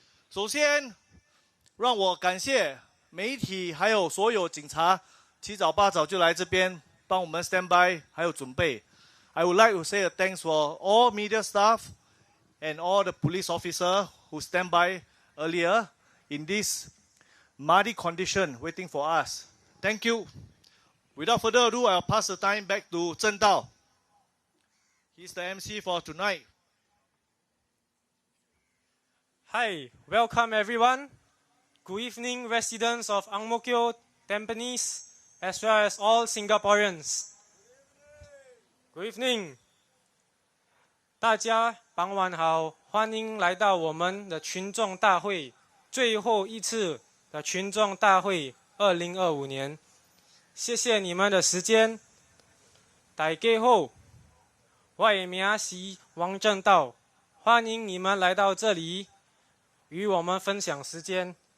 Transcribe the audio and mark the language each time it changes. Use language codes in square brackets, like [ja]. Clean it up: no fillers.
[zh] 首先，让我感谢媒体还有所有警察，七早八早就来这边帮我们 [en] stand by， [zh] 还有准备。 [en] I would like to say a thanks for all media staff and all the police officers who stand by earlier in this muddy condition waiting for us. Thank you. Without further ado, I'll pass the time back to Zhen Dao. He's the MC for tonight. Hi, welcome everyone. Good evening, residents of Ang Mo Kio, Tampines, as well as all Singaporeans. Good evening. [zh] 大家傍晚好，欢迎来到我们的群众大会，最后一次的群众大会2025年。谢谢你们的时间。大家好，我的名是王正道，欢迎你们来到这里，与我们分享时间。